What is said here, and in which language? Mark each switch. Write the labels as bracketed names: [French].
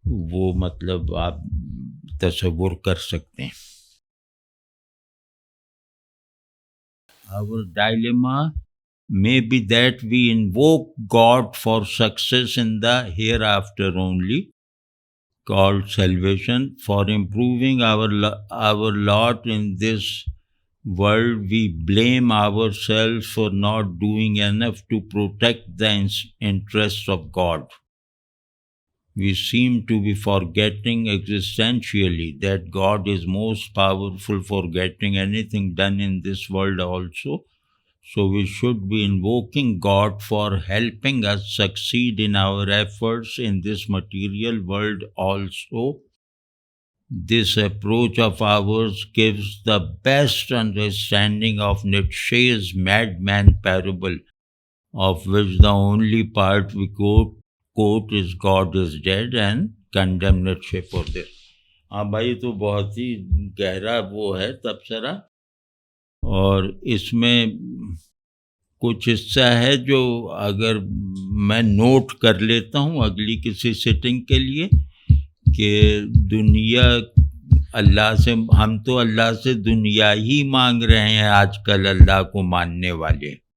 [Urdu] وہ مطلب آپ تصور کر سکتے ہیں۔ [English] Our dilemma may be that we invoke God for success in the hereafter only, called salvation. For improving our lot in this world, we blame ourselves for not doing enough to protect the interests of God. We seem to be forgetting existentially that God is most powerful for getting anything done in this world also. So we should be invoking God for helping us succeed in our efforts in this material world also. This approach of ours gives the best understanding of Nietzsche's madman parable, of which the only part we quote is God is dead, and condemn Nietzsche for this. [Urdu] ہاں بھائی، تو بہت ہی گہرا وہ ہے تبصرہ، اور اس میں کچھ حصہ ہے جو اگر میں نوٹ کر لیتا ہوں اگلی کسی سیٹنگ کے لیے، کہ دنیا اللہ سے، ہم تو اللہ سے دنیا ہی مانگ رہے ہیں آج کل، اللہ کو ماننے والے،